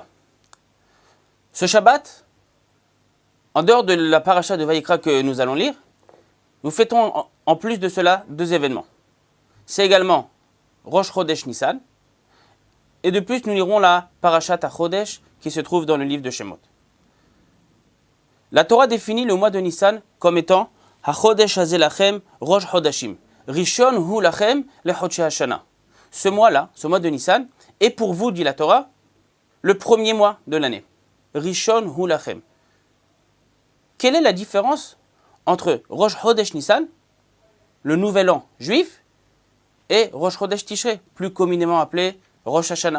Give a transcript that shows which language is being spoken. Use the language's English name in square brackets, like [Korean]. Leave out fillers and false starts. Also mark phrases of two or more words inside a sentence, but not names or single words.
[French] Ce Shabbat, en dehors de la Parashat de Vayikra que nous allons lire, nous fêtons en plus de cela deux événements. C'est également Rosh Chodesh Nissan, et de plus nous lirons la Parashat HaChodesh qui se trouve dans le livre de Shemot. La Torah définit le mois de Nissan comme étant [Hebrew] החודש הזה לכם ראש חודשים ראשון הוא לכם לחודשי השנה. [French] Ce mois-là, ce mois de Nissan, est pour vous, dit la Torah, le premier mois de l'année. [Hebrew] ראשון הוא לכם. [French] Quelle est la différence entre Rosh Chodesh Nissan, le nouvel an juif, et Rosh Chodesh Tishrei, plus communément appelé Rosh Hashanah?